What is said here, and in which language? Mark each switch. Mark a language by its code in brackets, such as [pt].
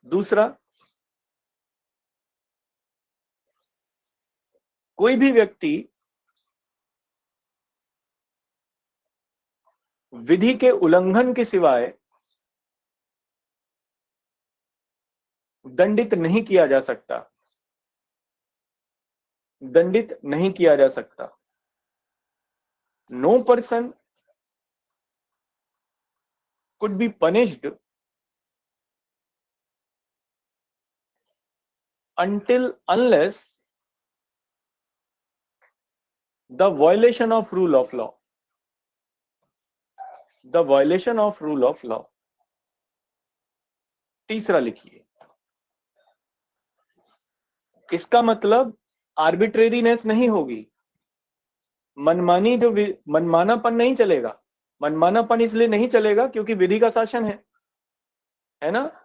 [hi] दूसरा, कोई भी व्यक्ति विधि के उल्लंघन के सिवाय दंडित नहीं किया जा सकता, दंडित नहीं किया जा सकता। [en] No person could be punished unless the violation of rule of law, the violation of rule of law। [hi] तीसरा लिखिए, इसका मतलब आर्बिट्रेरीनेस नहीं होगी, मनमानी, जो मनमानापन नहीं चलेगा। मनमानापन इसलिए नहीं चलेगा क्योंकि विधि का शासन है ना।